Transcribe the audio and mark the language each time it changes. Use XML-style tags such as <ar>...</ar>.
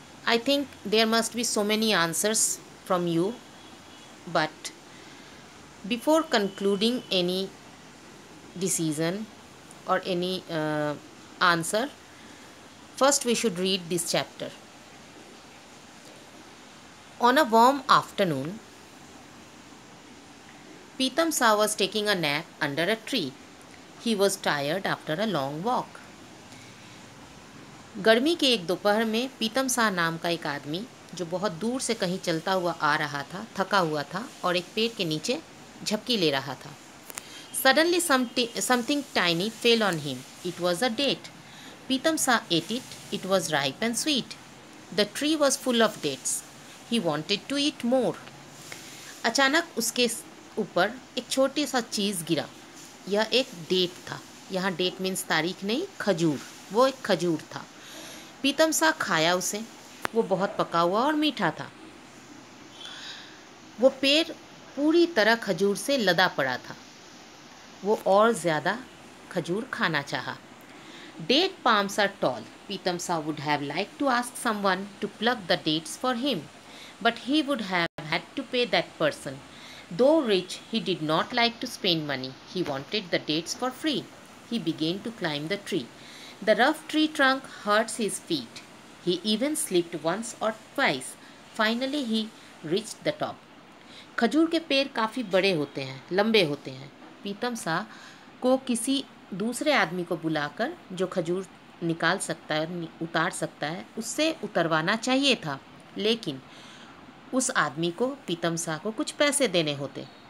<en>I think there must be so many answers from you, but before concluding any decision or any answer, first we should read this chapter. On a warm afternoon, Pitam Sa was taking a nap under a tree. He was tired after a long walk.</en> <hi>गर्मी के एक दोपहर में पीतम सा नाम का एक आदमी जो बहुत दूर से कहीं चलता हुआ आ रहा था, थका हुआ था और एक पेड़ के नीचे झपकी ले रहा था.</hi> <en>Suddenly something tiny fell on him. It was a date. Pitam Sa ate it. It was ripe and sweet. The tree was full of dates. He wanted to eat more.</en> <hi>अचानक उसके ऊपर एक छोटी सा चीज़ गिरा. यह एक डेट था. यहाँ</hi> <en>date means</en> <hi>तारीख नहीं, खजूर. वो एक खजूर था. पीतम सा खाया उसे. वो बहुत पका हुआ और मीठा था. वो पेड़ पूरी तरह खजूर से लदा पड़ा था. वो और ज़्यादा खजूर खाना चाहा.</hi> <en>Date palms are tall. Pitam Sa would have liked to ask someone to pluck the dates for him, but he would have had to pay that person. Though rich, he did not like to spend money. He wanted the dates for free. He began to climb the tree. The rough tree trunk hurts his feet. He even slipped once or twice. Finally, he reached the top.</en> <hi>खजूर के पेड़ काफ़ी बड़े होते हैं, लंबे होते हैं. पीतम सा को किसी दूसरे आदमी को बुलाकर जो खजूर निकाल सकता है, उतार सकता है, उससे उतरवाना चाहिए था. लेकिन उस आदमी को पीतम सा को कुछ पैसे देने होते.</hi>